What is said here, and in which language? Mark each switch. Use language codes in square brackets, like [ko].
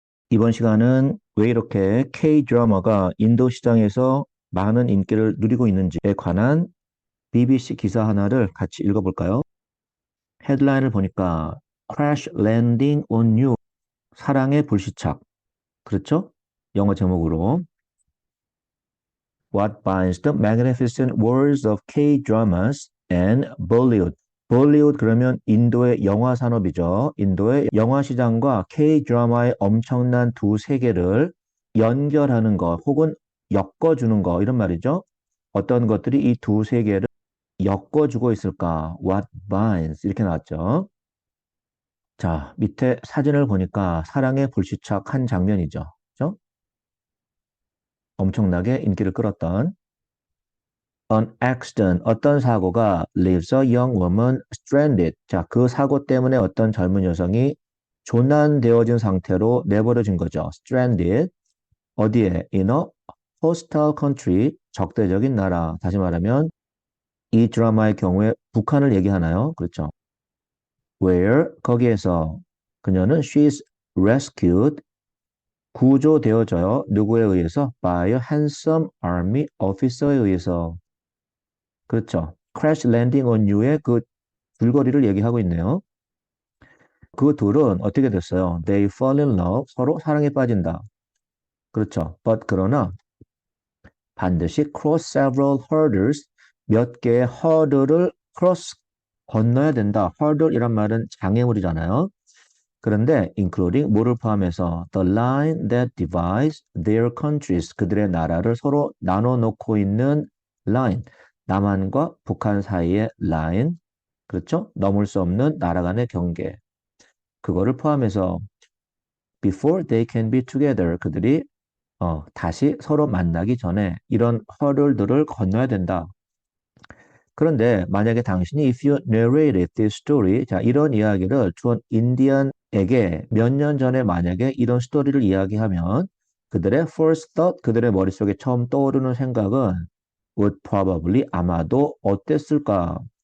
[ko] 이번 시간은 왜 이렇게 K-드라마가 인도 시장에서 많은 인기를 누리고 있는지에 관한 BBC 기사 하나를 같이 읽어볼까요? 헤드라인을 보니까 Crash Landing on You, 사랑의 불시착. 그렇죠? 영어 제목으로 [en] What binds the magnificent worlds of K-dramas and Bollywood. [ko] 볼리우드 그러면 인도의 영화 산업이죠. 인도의 영화 시장과 K-드라마의 엄청난 두 세계를 연결하는 것 혹은 엮어주는 것 이런 말이죠. 어떤 것들이 이 두 세계를 엮어주고 있을까? What binds 이렇게 나왔죠. 자, 밑에 사진을 보니까 사랑에 불시착한 장면이죠. 그죠? 엄청나게 인기를 끌었던 [en] An accident, [ko] 어떤 사고가 [en] leaves a young woman stranded. [ko] 자, 그 사고 때문에 어떤 젊은 여성이 조난되어진 상태로 내버려진 거죠. stranded. 어디에? [en] In a hostile country, [ko] 적대적인 나라. 다시 말하면 이 드라마의 경우에 북한을 얘기하나요? 그렇죠. Where, 거기에서 그녀는 [en] she's rescued, [ko] 구조되어져요. 누구에 의해서? [en] By a handsome army officer에 의해서. [ko] 그렇죠. Crash Landing on You의 그 줄거리를 얘기하고 있네요. 그 둘은 어떻게 됐어요? [en] They fall in love. [ko] 서로 사랑에 빠진다. 그렇죠. [en] But [ko] 그러나 반드시 [en] cross several hurdles. [ko] 몇 개의 허들을 cross 건너야 된다. hurdle 이란 말은 장애물이잖아요. [en] 그런데 including [ko] 뭐를 포함해서 [en] the line that divides their countries. [ko] 그들의 나라를 서로 나눠 놓고 있는 line. 남한과 북한 사이의 line. 그렇죠? 넘을 수 없는 나라 간의 경계. 그거를 포함해서 [en] before they can be together. [ko] 그들이 다시 서로 만나기 전에 이런 허들들을 건너야 된다. 그런데 만약에 당신이 [en] if you narrated this story, [ko] 자, 이런 이야기를 [en] to an Indian [ko] 에게 몇 년 전에 만약에 이런 스토리를 이야기하면 그들의 [en] first thought, [ko] 그들의 머릿속에 처음 떠오르는 생각은 [en] would probably [ko] 아마도 어땠을까?